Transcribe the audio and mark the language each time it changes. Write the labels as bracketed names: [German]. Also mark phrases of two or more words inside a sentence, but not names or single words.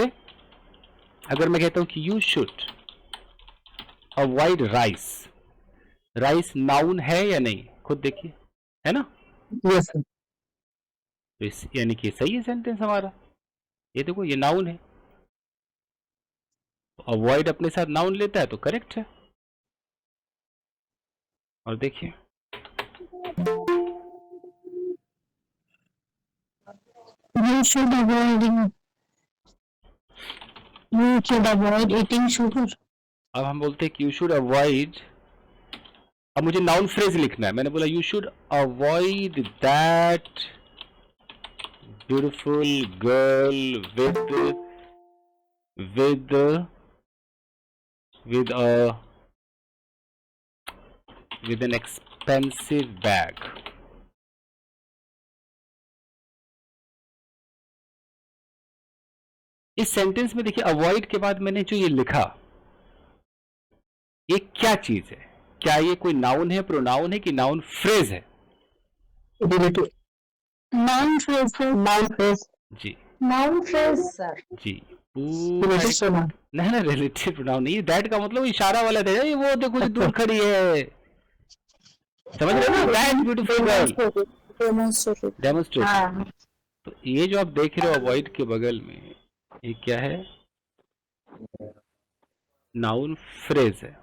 [Hindi] अगर मैं कहता हूं कि [English] you should avoid rice, rice noun [Hindi] है या नहीं, खुद देखिए, है ना? [English] yes sir. [Hindi] यानी कि सही है सेंटेंस हमारा, ये देखो ये नाउन है, अवॉइड अपने साथ नाउन लेता है तो करेक्ट है। और देखिए [English] You should avoid eating sugar. [Hindi] अब हम बोलते हैं कि [English] you should avoid, [Hindi] अब मुझे [English] noun phrase [Hindi] लिखना है, मैंने बोला [English] you should avoid that beautiful girl with an expensive bag। [Hindi] इस सेंटेंस में देखिए अवॉइड के बाद मैंने जो ये लिखा, ये क्या चीज है, क्या ये कोई नाउन है, प्रोनाउन है, कि [English] noun phrase [Hindi] है? [English] Noun phrase, sir. Noun phrase. [Hindi] जी, [English] Noun phrase, sir. [Hindi] जी, नहीं ना, [English] relative pronoun [Hindi] नहीं, दैट का मतलब इशारा वाला था, ये वो देखो जो दूर खड़ी है, समझ रहे ना, [English] that beautiful girl, demonstrate. [Hindi] तो ये जो आप देख रहे हो अवॉइड के बगल में, ये क्या है, [English] noun phrase [Hindi] है।